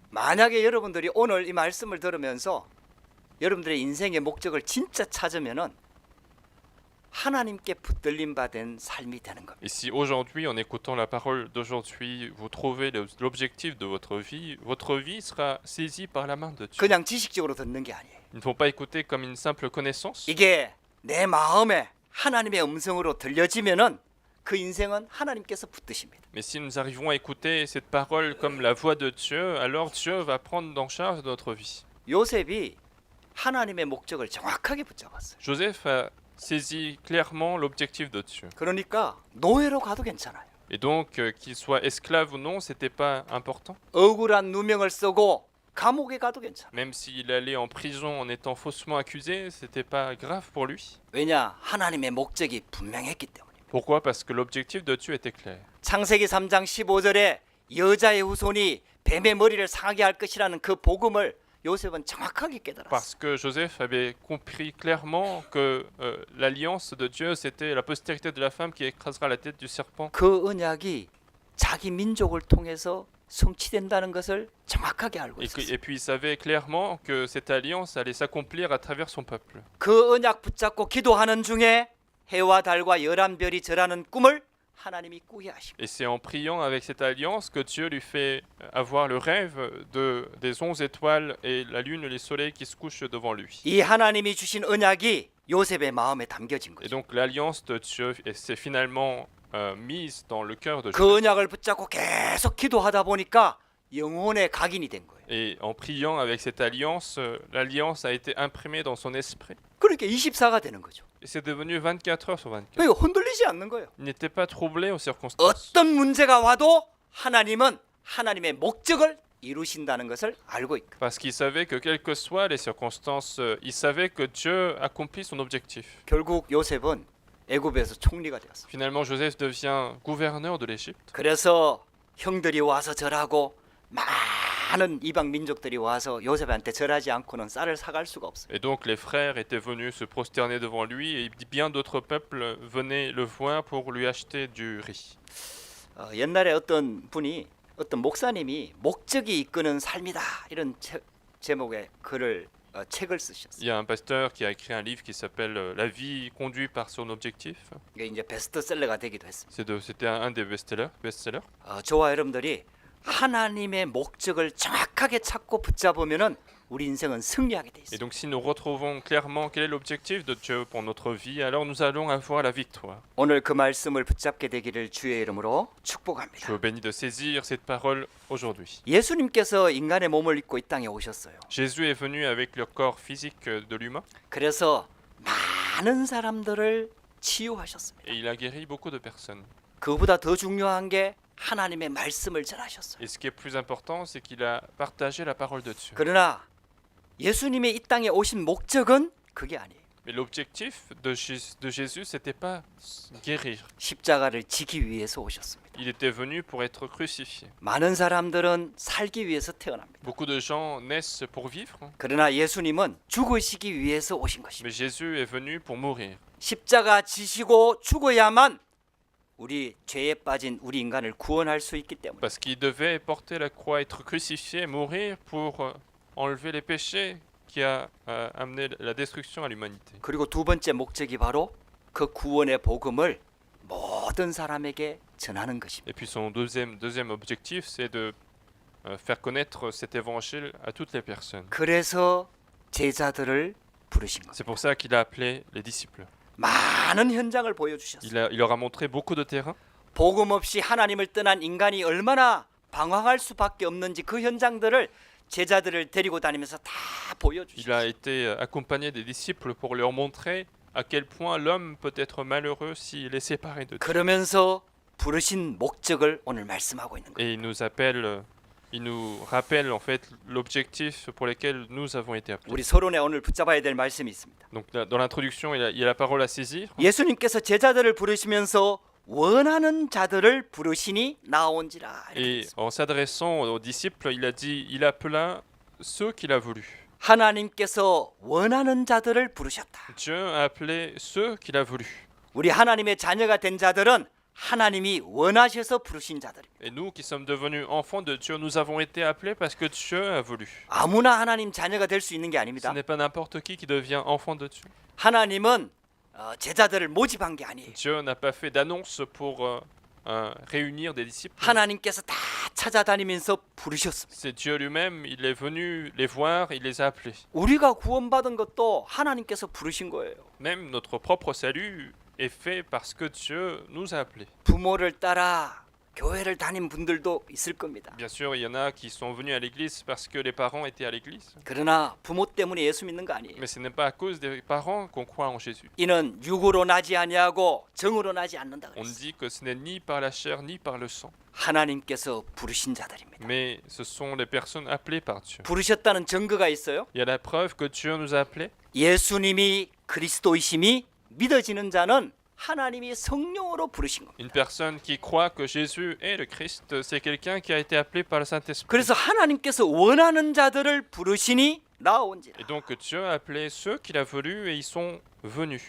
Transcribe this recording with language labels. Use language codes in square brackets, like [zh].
[ko] 만약에 여러분들이 오늘 이 말씀을 들으면서 여러분들의 인생의 목적을 진짜 찾으면은 하나님께 붙들림 받은 삶이 되는 겁니다. [fr] Et si aujourd'hui, en écoutant la parole d'aujourd'hui, vous trouvez l'objectif de votre vie sera saisie par la main de Dieu. [ko] 그냥 지식적으로 듣는 게 아니에요. [fr] Il ne faut pas écouter comme une simple connaissance. [ko] 이게 내 마음에 하나님의 음성으로 들려지면은 그 인생은 하나님께서 붙드십니다. [fr] Mais si nous arrivons à écouter cette parole comme la voix de Dieu, alors Dieu va prendre en charge notre vie. [ko] 요셉이 하나님의 목적을 정확하게 붙잡았어요. [fr] Joseph a saisi clairement l'objectif de Dieu. [ko] 그러니까 노예로 가도 괜찮아요. [fr] Et donc, qu'il soit esclave ou non, c'était pas important. [ko] 억울한 누명을 쓰고 감옥에 가도 괜찮아요. [fr] Même s'il allait en prison en étant faussement accusé, c'était pas grave pour lui. [ko] 왜냐? 하나님의 목적이 분명했기 때문에. [fr] Pourquoi? Parce que l'objectif de Dieu était clair. [ko] 창세기 3장 15절에 여자의 후손이 뱀의 머리를 상하게 할 것이라는 그 복음을 요셉은 정확하게 깨달았어요. [fr] Parce que Joseph avait compris clairement que l'alliance de Dieu, c'était la postérité de la femme qui écrasera la tête du serpent. [ko] 그 언약이 자기 민족을 통해서 성취된다는 것을 정확하게 알고 있었어요. [fr] Et puis il savait clairement que cette alliance allait s'accomplir à travers son peuple. [ko] 그 언약 붙잡고 기도하는 중에 해와 달과 열한 별이 절하는 꿈을 하나님이 꾸게 하시고 [fr] Et c'est en priant avec cette alliance que Dieu lui fait avoir le rêve des 11 étoiles et la lune et les soleils qui se couchent devant lui. [ko] 이 하나님이 주신 언약이 요셉의 마음에 담겨진 [fr] Et [ko] 거죠. [fr] donc l'alliance de Dieu s'est finalement mise dans le cœur de [ko] 그 [fr] Joseph. [ko] 언약을 붙잡고 계속 기도하다 보니까 영혼의 각인이 된 거예요. [fr] Et en priant avec cette alliance, l'alliance a été imprimée dans son esprit. [ko] 그러니까 24가 되는 거죠. [fr] Et c'est devenu 24 heures sur 24. [ko] 그러니까 흔들리지 않는 거예요. [fr] Il n'était pas troublé aux circonstances. [ko] 어떤 문제가 와도 하나님은 하나님의 목적을 이루신다는 것을 알고 있고 [fr] Parce qu'il savait que quelles que soient les circonstances, il savait que Dieu accomplit son objectif. [ko] 결국 요셉은 애굽에서 총리가 되었어요. [fr] Finalement, Joseph devient gouverneur de l'Égypte. [ko] 그래서 형들이 와서 절하고 많은 이방 민족들이 와서 요셉한테 절하지 않고는 쌀을 사갈 수가 없어요. [fr] Et donc les frères étaient venus se prosterner devant lui et bien d'autres peuples venaient le voir pour lui acheter du riz. [ko] 옛날에 어떤 목사님이 목적이 이끄는 삶이다 이런 제목의 책을 쓰셨어요. [fr] Il y a un pasteur qui a écrit un livre qui s'appelle La vie conduite par son objectif. [ko] 이게 이제 베스트셀러가 되기도 했습니다. [fr] C'était un des best-sellers. [ko] 저와 여러분들이 하나님의 목적을 정확하게 찾고 붙잡으면은 우리 인생은 승리하게 돼 [fr] Et [ko] 있습니다. [fr] donc si nous retrouvons clairement quel est l'objectif de Dieu pour notre vie, alors nous allons avoir la victoire. [ko] 오늘 그 말씀을 붙잡게 되기를 주의 이름으로 [fr] Je [ko] 축복합니다. [fr] vous bénis de saisir cette parole aujourd'hui. [ko] 예수님께서 인간의 몸을 입고 이 땅에 오셨어요. [fr] Jésus est venu avec le corps physique de l'humain [ko] 그래서 많은 사람들을 치유하셨습니다. [fr] et il a guéri beaucoup de personnes. [ko] 그보다 더 중요한 게 하나님의 말씀을 전하셨어요. [fr] Et ce qui est plus important, c'est qu'il a partagé la parole de Dieu. [ko] 그러나 예수님의 이 땅에 오신 목적은 그게 아니에요. [fr] Mais l'objectif de Jésus, c'était pas guérir. [ko] 십자가를 지기 위해서 오셨습니다. [fr] Il était venu pour être crucifié. [ko] 많은 사람들은 살기 위해서 태어납니다. [fr] Beaucoup de gens naissent pour vivre, [ko] 그러나 예수님은 죽으시기 위해서 오신 것입니다. [fr] mais Jésus est venu pour mourir. [ko] 십자가 지시고 죽어야만 우리 죄에 빠진 우리 인간을 구원할 수 있기 때문에 [fr] Parce qu'il devait porter la croix, être crucifié, mourir pour enlever les péchés qui a amené la destruction à l'humanité. [ko] 그리고 두 번째 목적이 바로 그 구원의 복음을 모든 사람에게 전하는 것입니다. [fr] Et puis son deuxième objectif, c'est de faire connaître cet évangile à toutes les personnes. [ko] 그래서 제자들을 부르신 겁니다. [fr] C'est pour ça qu'il a appelé les disciples. [ko] 많은 현장을 보여주셨어요. [fr] Il leur a montré beaucoup de terrain. [ko] 복음 없이 하나님을 떠난 인간이 얼마나 방황할 수밖에 없는지 그 현장들을 제자들을 데리고 다니면서 다 [fr] Il a [ko] 보여주셨어요. [fr] été accompagné des disciples pour leur montrer à quel point l'homme peut être malheureux s'il est séparé de Dieu. [ko] 그러면서 부르신 목적을 오늘 말씀하고 있는 거예요. [fr] Et il nous rappelle en fait l'objectif pour lequel nous avons été appelés. [ko] 우리 서론에 오늘 붙잡아야 될 말씀이 있습니다. [fr] Donc dans l'introduction, il y a la parole à saisir. [ko] 예수님께서 제자들을 부르시면서 원하는 자들을 부르시니 나온지라. 이렇게 [fr] Et [ko] 했습니다. [fr] en s'adressant aux disciples, il a dit, il appela ceux qu'il a voulu. [ko] 하나님께서 원하는 자들을 부르셨다. [fr] Dieu a appelé ceux qu'il a voulu. [ko] 우리 하나님의 자녀가 된 자들은 하나님이 원하셔서 부르신 자들입니다. [fr] Et nous qui sommes devenus enfants de Dieu, nous avons été appelés parce que Dieu a voulu. [ko] 아무나 하나님 자녀가 될 수 있는 게 [fr] Ce [ko] 아닙니다. [fr] n'est pas n'importe qui devient enfant de Dieu. [ko] 하나님은 제자들을 모집한 게 아니에요. [fr] Dieu n'a pas fait d'annonce pour réunir des disciples. [ko] 하나님께서 다 찾아다니면서 부르셨습니다. [fr] C'est Dieu lui-même, il est venu les voir, il les a appelés. [ko] 우리가 구원받은 것도 하나님께서 부르신 거예요. [fr] Même notre propre salut est fait parce que Dieu nous a appelés. [ko] 부모를 따라 교회를 다닌 분들도 있을 겁니다. [fr] Bien sûr, il y en a qui sont venus à l'église parce que les parents étaient à l'église. [ko] 그러나 부모 때문에 예수 믿는 거 아니에요. [fr] Mais ce n'est pas à cause des parents qu'on croit en Jésus. [ko] 이는 육으로 나지 아니하고 정으로 나지 않는다 [fr] On [ko] 그랬어요. [fr] dit que ce n'est ni par la chair ni par le sang, [ko] 하나님께서 부르신 자들입니다. [fr] mais ce sont les personnes appelées par Dieu. [ko] 부르셨다는 증거가 있어요. [fr] Il y a la preuve que Dieu nous a appelés. [ko] 예수님이 그리스도이심이 믿어지는 자는 하나님이 성령으로 부르신 겁니다. [fr] Une personne qui croit que Jésus est le Christ, c'est quelqu'un qui a été appelé par le Saint-Esprit. [ko] 그래서 하나님께서 원하는 자들을 부르시니 나온지라. [fr] Et donc Dieu a appelé ceux qu'il a voulu et ils sont venus.